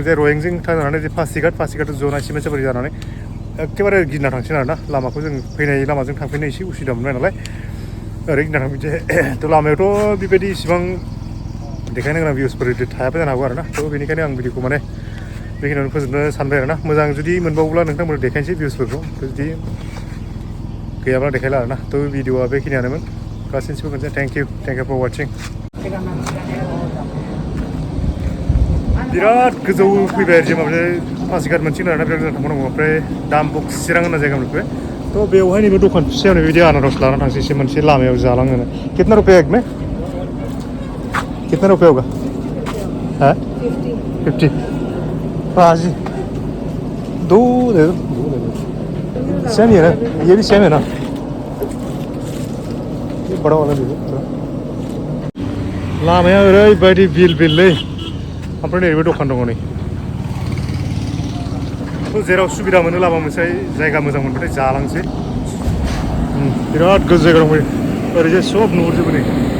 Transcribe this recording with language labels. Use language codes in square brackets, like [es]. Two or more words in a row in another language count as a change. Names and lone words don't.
[brx] जे रयेंजों थांनानै जे पासिघाट जनाय सिमेन्टसाबारि जानानै एखेबारे गिदिंना थांसै आरोना लामाखौ जों फैनाय लामाजों थांफिननो एसे उसुबिदा मोनबाय नालाय ओरै गिदिंना थांफिनसै थ' लामायावथ' बेबायदि इसिबां देखायनो गोनां भिउसफोर थायाबो जानो हागौ आरोना थ' बेनिखायनो आं भिडिअखौ माने बेखिनियावनो फोजोबनो सानबाय आरोना मोजां जुदि मोनबावोब्ला नोंथांमोननो देखायनोसै भिउसफोरखौ जुदि गैयाब्ला देखायला आरोना थ' भिडिअआ बेखिनियानोमोन गासैनिसिमबो खनसे [en] thank you for watching [brx] बिराद गोजौ फैबाय आरो जे माबा पासिघाट मोनसिगोन आरोना बिराद गोजान थांबावनांगौ ओमफ्राय दामबक्स चिरां होनना जायगा मोनफैबाय थ' बेवहाय नैबे दखान फिसायावनो बेबायदि आनारस लाना थांसै एसे मोनसे लामायाव जालाङोनो [hi] कितना रुपया एक में कितना रुपया होगा हाँ 50 बाजि दो दे दो सेम ही है ना ये भी सेम है ना ये बड़ा वाला दे दो [brx] लामाया ओरैबायदि बिललै ओमफ्राय नैबे दखान दङ नै थ' जेराव सुबिदा मोनो लामा मोनसे जायगा मोजां मोनबाथाय जालांसै बिराद गोजौ जायगा दं ओरैजाय सब नुहुरजोबो नै